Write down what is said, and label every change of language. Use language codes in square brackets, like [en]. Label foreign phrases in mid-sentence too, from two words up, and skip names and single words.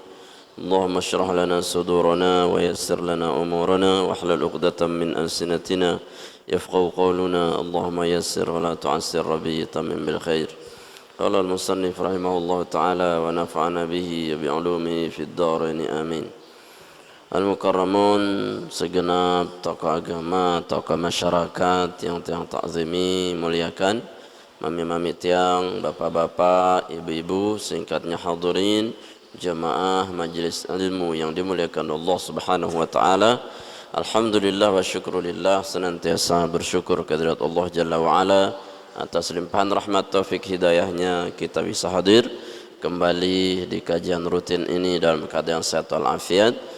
[ar] اللهم اشرح لنا صدورنا ويسر لنا أمورنا واحلل عقدة من ألسنتنا يفقهوا قولنا. اللهم يسر ولا تعسر رب تمم بالخير قال المصنف رحمه الله تعالى ونفعنا به بعلومه في الدارين آمين. [id] Al-Mukarramun, segenap tokoh agama, tokoh masyarakat yang tiang takzimi muliakan, [sas] mami-mami tiang, [id] bapak-bapak, ibu-ibu, singkatnya hadirin jamaah majelis ilmu yang dimuliakan [ar] الله سبحانه وتعالى. الحمد لله والشكر لله, [id] senantiasa bersyukur kehadirat [ar] الله جل وعلا [id] atas limpahan rahmat taufik hidayahnya kita bisa hadir kembali di kajian rutin ini dalam keadaan sehat walafiat.